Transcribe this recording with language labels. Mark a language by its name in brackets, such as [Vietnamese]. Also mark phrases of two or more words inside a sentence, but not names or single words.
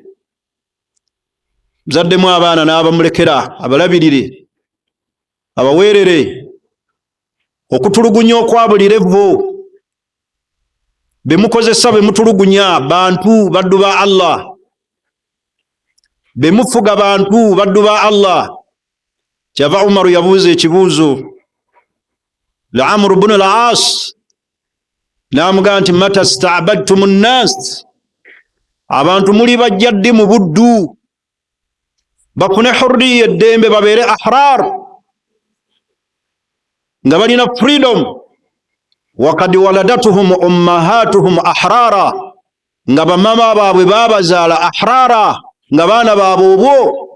[Ganda] Muzaddemu abaana n'abamulekera abalabirire, abaweerere. Okutulugunya okwa buli levo be mukozesa, be mutulugunya bantu baddu ba Allah, be mufuga bantu baddu ba Allah. Kyava Umaru yabuuza ekibuuzo la Amr ibn al-As, n'amugamba nti [Arabic] متى استعبدتم الناس, [Ganda] abantu muli bajja ddi mu buddu bafune hurriya eddembe, babeere ahrar nga balina freedom. [Arabic] وقد ولدتهم أمهاتهم أحرارا, [Ganda] nga bamama baabwe babazaala ahrara, nga baana baabwe obwo.